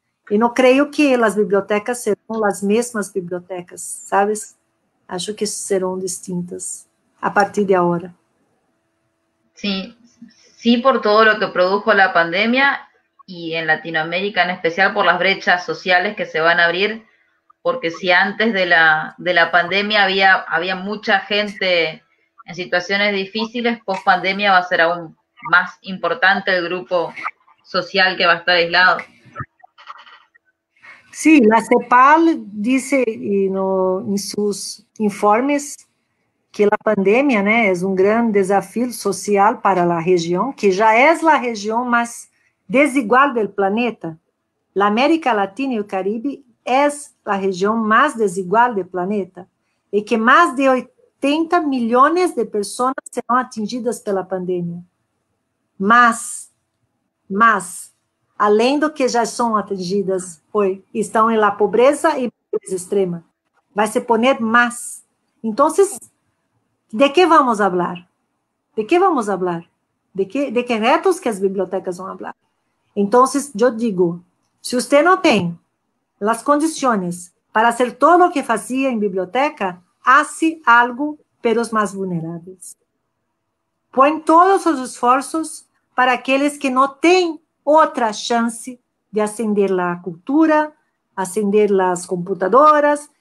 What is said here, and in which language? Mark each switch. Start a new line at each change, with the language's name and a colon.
Portuguese: E não creio que as bibliotecas serão as mesmas bibliotecas, sabes? Acho que serão distintas a partir de agora.
Spanish: Sí, sí por todo lo que produjo la pandemia y en Latinoamérica en especial por las brechas sociales que se van a abrir, porque si antes de la pandemia había mucha gente en situaciones difíciles, post pandemia va a ser aún más importante el grupo social que va a estar aislado. Sí, la CEPAL dice en sus informes que
Portuguese: a pandemia, né, é um grande desafio social para a região, que já é a região mais desigual do planeta. A América Latina e o Caribe é a região mais desigual do planeta, e que mais de 80 milhões de pessoas serão atingidas pela pandemia. Mas, além do que já são atingidas, estão em la pobreza e pobreza extrema. Vai se poner mais. Então,
Spanish: ¿de qué vamos a hablar? ¿De qué vamos a hablar? ¿De qué retos que
Portuguese: as bibliotecas vão
Spanish: hablar? Entonces,
Portuguese: eu digo, se você não tem as condições para fazer todo o que fazia em biblioteca,
Spanish: hace algo
Portuguese: para os mais vulneráveis. Põe todos os esforços para aqueles que não têm outra chance de acender a cultura, acender as computadoras.